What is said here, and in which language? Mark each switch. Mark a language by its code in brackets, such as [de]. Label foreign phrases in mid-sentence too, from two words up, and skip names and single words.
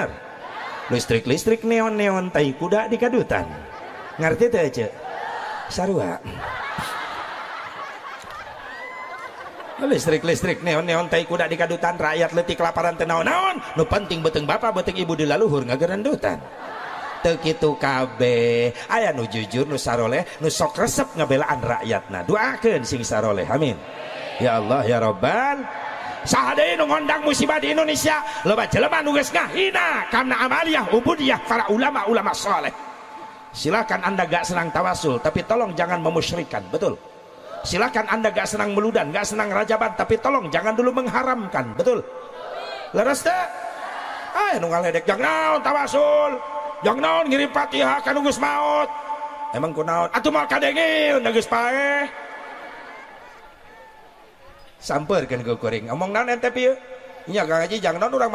[su] Listrik neon tai kuda di kadutan ngerti teh ceu sarua listrik neon tai kuda di kadutan rakyat leutik kelaparan teh naon nu penting beuteung bapak beuteung ibu dilaluhur ngagerendutan. Teu kitu kabeh aya nu jujur nu saroleh nu sok resep ngabelaan rakyatna doakeun sing saroleh [ar] آمين يا الله يا رب [su] saha deui nu ngondang musibah di Indonesia loba jelema nu geus ngahina kana amaliyah ubudiyah para ulama saleh. [id] Silakan Anda gak senang tawasul tapi tolong jangan memusyrikkan betul. Silakan Anda gak senang meludan gak senang rajaban tapi tolong jangan dulu mengharamkan betul. [su] Leres teh nu ngaledek jang naon tawasul jang naon ngirim Fatihah kanu geus maot emang kunaon atuh moal kadengin da geus paeh sampeurkeun ku kuring ngomong naon ente pieu nya Kang Haji jang naon urang